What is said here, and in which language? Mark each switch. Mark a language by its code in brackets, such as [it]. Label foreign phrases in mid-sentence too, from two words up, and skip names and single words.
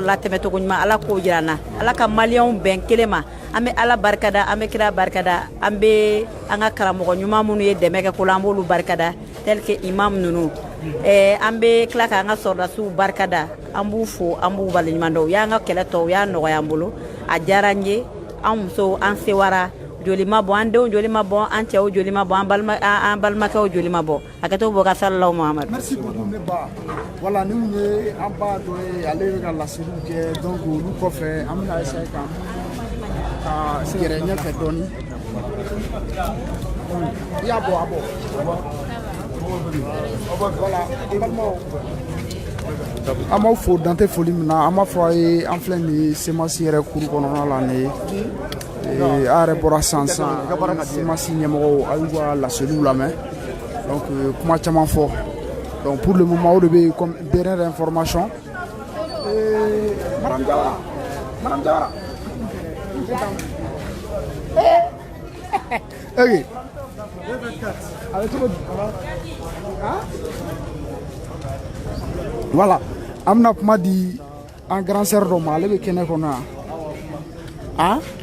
[bm] latɛmɛ cogo ɲuman Ala k'o jira an na Ala ka maliyɛnw bɛn kelen ma an bɛ Ala barikada an bɛ kira barikada an bɛ an ka karamɔgɔ ɲuman minnu ye dɛmɛ kɛ ko la an b'olu barikada [fr] tel que [bm] imam ninnu an bɛ tila k'an ka sɔrdasiw barikada an b'u fo an b'u waleɲuman dɔn u y'an ka kɛlɛ tɔ u y'a nɔgɔya an bolo a diyara n ye an musow an sewara joli ma bɔ an denw joli ma bɔ an cɛw joli ma bɔ an balimakɛw joli ma bɔ a kɛtɔ bɔ ka sallallahu Muhammad. [fr] Merci beaucoup [bm] ne ba voilà ni mun ye an ba dɔ ye ale bɛ ka laseliw kɛ donc olu kɔfɛ an bɛna essayer ka yɛrɛ ɲɛfɛ dɔɔni i y'a bɔ a bɔ voilà an balimaw an b'aw fo dan tɛ foli min na an b'a fɔ a ye an filɛ nin ye semasi yɛrɛ kuru kɔnɔna la nin ye a yɛrɛ bɔra sisan semasi ɲɛmɔgɔw a y'u ka laseliw lamɛn donc kuma caman fɔ donc [fr] pour le moment [bm] o de bɛ [fr] comme dernière information [bm] Madame Jawara ok voilà an bɛna kuma di an [fr] grand sœur [bm] dɔ ma ale bɛ kɛnɛ kɔnɔ yan ah